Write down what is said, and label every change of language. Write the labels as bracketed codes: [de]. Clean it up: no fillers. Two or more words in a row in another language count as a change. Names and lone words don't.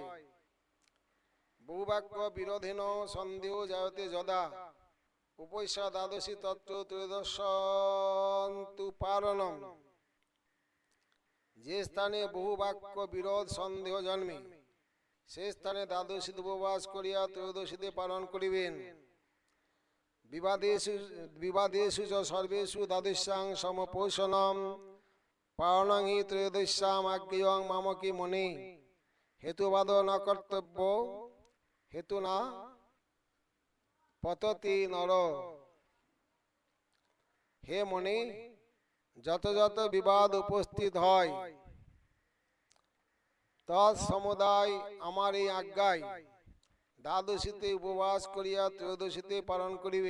[sa] বহুবাক্য বিরোধেন সন্দেহ জায়তে যদা উপৈষা দ্বাদশী তত্ত্ব ত্রয়োদশন্তু পারণম। [bn] যে স্থানে বহু বাক্য বিরোধ সন্দেহ জন্মে, সে স্থানে দ্বাদশীতে উপবাস করিয়া ত্রয়োদশীতে পালন করিবেন। [sa] বিবাদেষু চ সর্বেষু দ্বাদশ্যাং সমপোষণম পালনং হি ত্রয়োদশ্যাম আজ্ঞেয়ং মামকি মনে হেতুবাদ ন কর্তব্য হেতু না পততি নর। [bn] হে মনে, যত যত বিবাদ উপস্থিত হয় তৎসমুদায় আমার এই আজ্ঞায় দ্বাদশীতে উপবাস করিয়া ত্রয়োদশীতে পালন করিবে।